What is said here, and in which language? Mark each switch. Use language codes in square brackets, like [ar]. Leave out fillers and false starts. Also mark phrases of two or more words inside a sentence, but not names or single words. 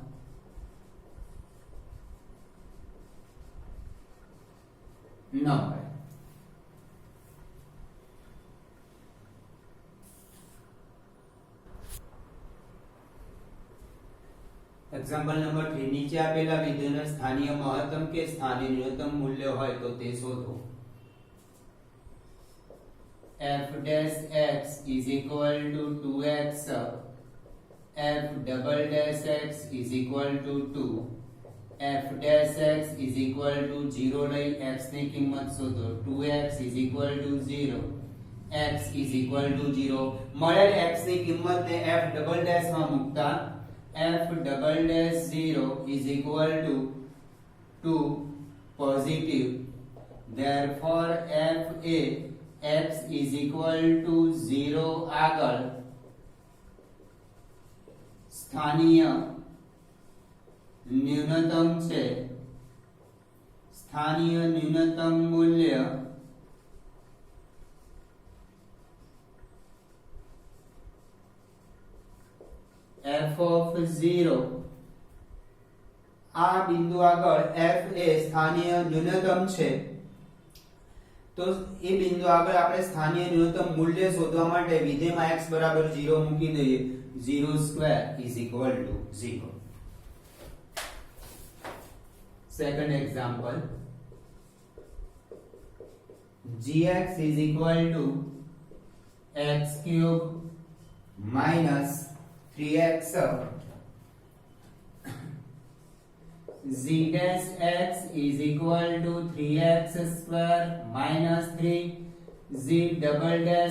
[gu] ન હોય એક્ઝામ્પલ નંબર 3 નીચે આપેલા વિધેયના સ્થાનીય મહત્તમ કે સ્થાનીય ન્યૂનતમ મૂલ્ય હોય તો તે શોધો [en] f dash x is equal to 2x f double dash x is equal to 2 f dash x is equal to 0 [gu] લઈ x ની કિંમત શોધો [en] 2x is equal to 0 x is equal to 0 [gu] મળેલ x ની કિંમતને f [en] double dash [gu] માં મૂકતા [en] f double dash 0 is equal to 2 positive. Therefore f a x is equal to 0 [gu] આગળ સ્થાનીય ન્યૂનતમ છે સ્થાનીય ન્યૂનતમ મૂલ્ય [en] f of 0 [gu] આ બિંદુ આગળ f એ સ્થાનીય ન્યૂનતમ છે તો એ બિંદુ આગળ આપણે સ્થાનીય ન્યૂનતમ મૂલ્ય શોધવા માટે વિધેયમાં x બરાબર 0 મૂકી દઈએ [en] 0 square is equal to 0. Second example, gx is equal to x cube minus 3x z dash x is equal to 3x square minus 3 z double dash